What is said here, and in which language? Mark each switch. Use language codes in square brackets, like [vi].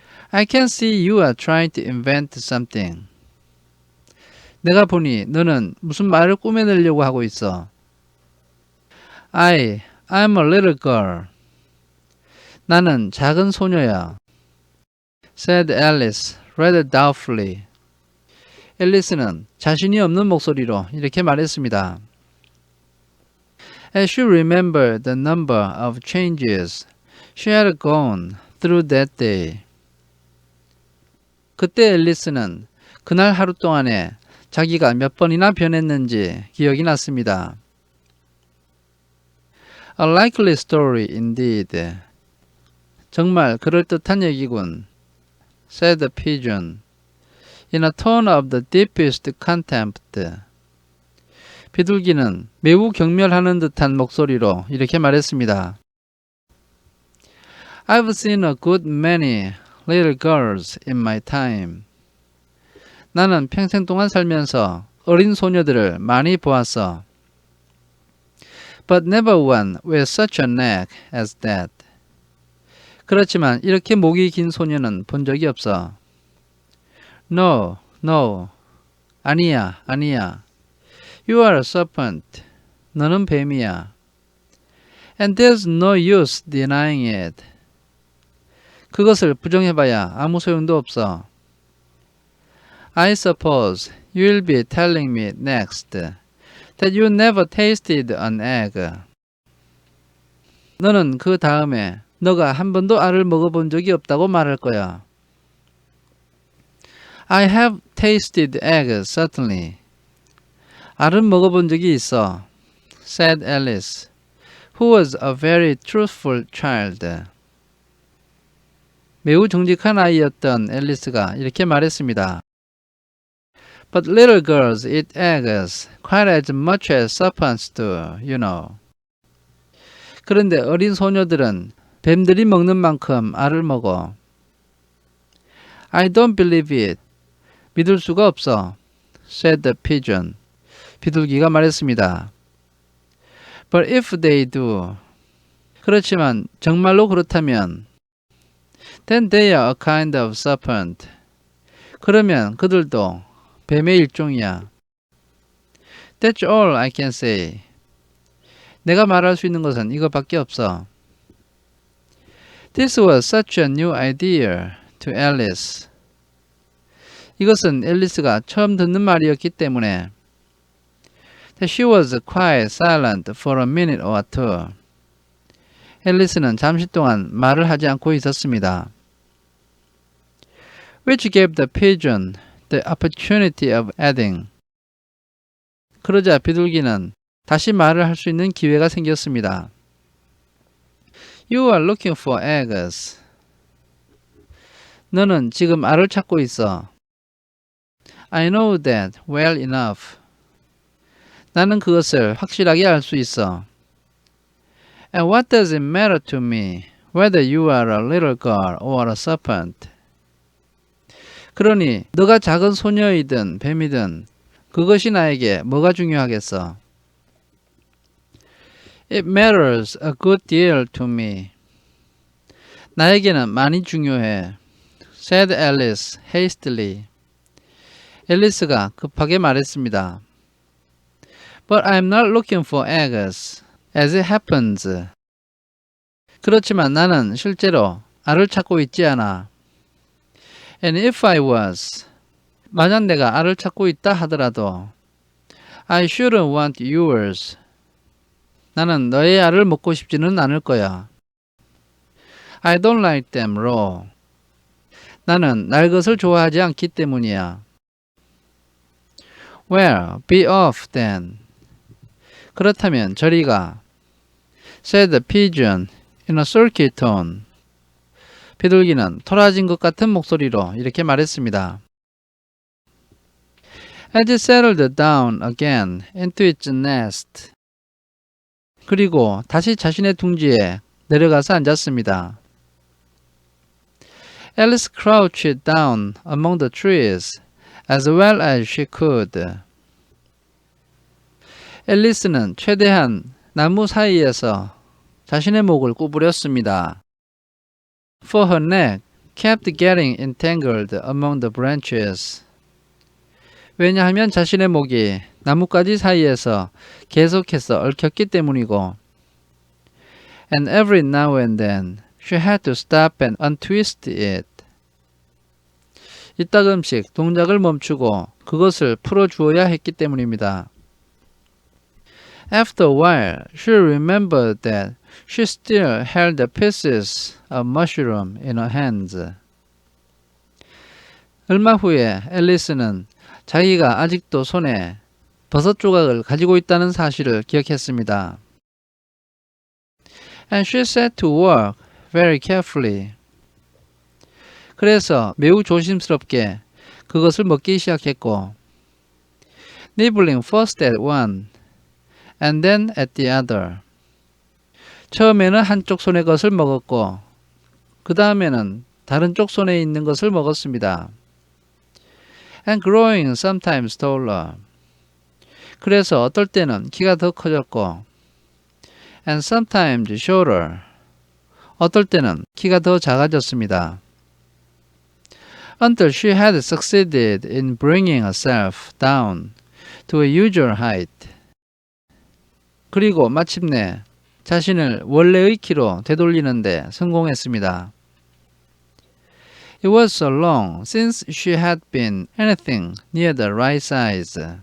[en] I can see you are trying to invent something. [ko] 내가 보니 너는 무슨 말을 꾸며내려고 하고 있어. [en] I'm a little girl. [ko] 나는 작은 소녀야. [en] said Alice rather doubtfully. [ko] 앨리스는 자신이 없는 목소리로 이렇게 말했습니다. [en] As she remembered the number of changes she had gone through that day. [ko] 그때 앨리스는 그날 하루 동안에 자기가 몇 번이나 변했는지 기억이 났습니다. [en] A likely story indeed. [ko] 정말 그럴듯한 얘기군. [en] said the pigeon. In a tone of the deepest contempt. [ko] 비둘기는 매우 경멸하는 듯한 목소리로 이렇게 말했습니다. [en] I've seen a good many little girls in my time. [ko] 나는 평생 동안 살면서 어린 소녀들을 많이 보았어. [en] But never one with such a neck as that. [ko] 그렇지만 이렇게 목이 긴 소녀는 본 적이 없어. [en] No. [ko] 아니야. [en] You are a serpent. [ko] 너는 뱀이야. [en] And there's no use denying it. [ko] 그것을 부정해봐야 아무 소용도 없어. [en] I suppose you'll be telling me next that you never tasted an egg. [ko] 너는 그 다음에 너가 한 번도 알을 먹어본 적이 없다고 말할 거야. [en] I have tasted eggs, certainly. [ko] 알은 먹어본 적이 있어. [en] said Alice, who was a very truthful child. [ko] 매우 정직한 아이였던 앨리스가 이렇게 말했습니다. [en] But little girls eat eggs quite as much as serpents do, you know. [ko] 그런데 어린 소녀들은 뱀들이 먹는 만큼 알을 먹어. [en] I don't believe it. [ko] 믿을 수가 없어. [en] said the pigeon. [ko] 비둘기가 말했습니다. [en] But if they do. [ko] 그렇지만 정말로 그렇다면 [en] then they are a kind of serpent. [ko] 그러면 그들도 뱀의 일종이야. [en] That's all I can say. [ko] 내가 말할 수 있는 것은 이것밖에 없어. [en] This was such a new idea to Alice. [ko] 이것은 앨리스가 처음 듣는 말이었기 때문에 [en] that she was quite silent for a minute or two. [ko] 앨리스는 잠시 동안 말을 하지 않고 있었습니다. [en] Which gave the pigeon the opportunity of adding. [ko] 그러자 비둘기는 다시 말을 할 수 있는 기회가 생겼습니다. [en] You are looking for eggs. [ko] 너는 지금 알을 찾고 있어. [en] I know that well enough. [ko] 나는 그것을 확실하게 알 수 있어. [en] And what does it matter to me whether you are a little girl or a serpent? [ko] 그러니 너가 작은 소녀이든 뱀이든 그것이 나에게 뭐가 중요하겠어? [en] It matters a good deal to me. [ko] 나에게는 많이 중요해. [en] said Alice hastily. [ko] 앨리스가 급하게 말했습니다. [en] But I'm not looking for eggs, as it happens. [ko] 그렇지만 나는 실제로 알을 찾고 있지 않아. [en] And if I was, [ko] 만약 내가 알을 찾고 있다 하더라도 [en] I shouldn't want yours. [ko] 나는 너의 알을 먹고 싶지는 않을 거야. [en] I don't like them raw. [ko] 나는 날 것을 좋아하지 않기 때문이야. [en] Well, be off then. [ko] 그렇다면 저리 가. [en] said the pigeon in a sulky tone. [ko] 비둘기는 토라진 것 같은 목소리로 이렇게 말했습니다. [en] As it settled down again into its nest. [ko] 그리고 다시 자신의 둥지에 내려가서 앉았습니다. [en] Alice crouched down among the trees as well as she could. [ko] 앨리스는 최대한 나무 사이에서 자신의 목을 구부렸습니다. [en] For her neck kept getting entangled among the branches. [ko] 왜냐하면 자신의 목이 나뭇가지 사이에서 계속해서 얽혔기 때문이고 [en] And every now and then she had to stop and untwist it. [ko] 이따금씩 동작을 멈추고 그것을 풀어주어야 했기 때문입니다. [en] After a while, she remembered that she still held the pieces of mushroom in her hands. [ko] 얼마 후에 앨리스는 자기가 아직도 손에 버섯 조각을 가지고 있다는 사실을 기억했습니다. [en] And she set to work very carefully. [ko] 그래서 매우 조심스럽게 그것을 먹기 시작했고 [en] nibbling first at one and then at the other. [ko] 처음에는 한쪽 손의 것을 먹었고 그 다음에는 다른 쪽 손에 있는 것을 먹었습니다. [en] And growing sometimes taller. [ko] 그래서 어떨 때는 키가 더 커졌고 [en] and sometimes shorter. [ko] 어떨 때는 키가 더 작아졌습니다. [en] Until she had succeeded in bringing herself down to a usual height. [ko] 그리고 마침내 자신을 원래의 키로 되돌리는데 성공했습니다. [en] It was so long since she had been anything near the right size.